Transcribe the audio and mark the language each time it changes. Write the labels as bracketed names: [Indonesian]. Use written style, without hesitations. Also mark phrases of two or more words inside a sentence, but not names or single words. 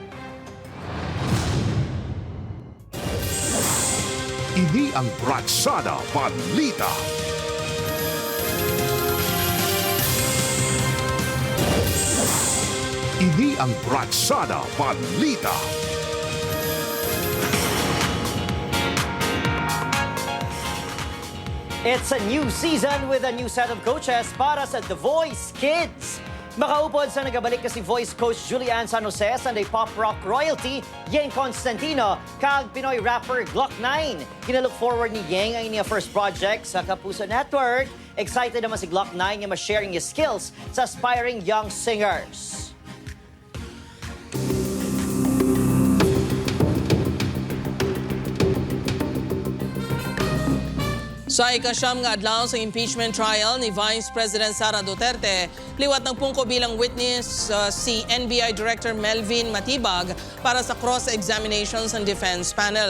[Hiligaynon] Ini ang Bratsada Balita. Ini ang Bratsada Balita. [English] It's a new season with a new set of coaches [Hiligaynon] para sa [English] The Voice Kids. [Hiligaynon] Makaupod sa nagabalik kasi [English] voice coach [Hiligaynon] Julian San Jose sa [English] pop rock royalty [Hiligaynon] Yeng Constantino kag Pinoy rapper Glock 9. Kinalook forward ni Yeng ang niya first project sa Kapuso Network. Excited naman si Glock 9 nga ma-sharing [English] his skills [Hiligaynon] sa aspiring young singers. Sa ikasyam nga adlaw sa impeachment trial ni Vice President Sara Duterte, liwat ng pungko bilang witness si NBI Director Melvin Matibag para sa cross-examinations ng [English] defense panel.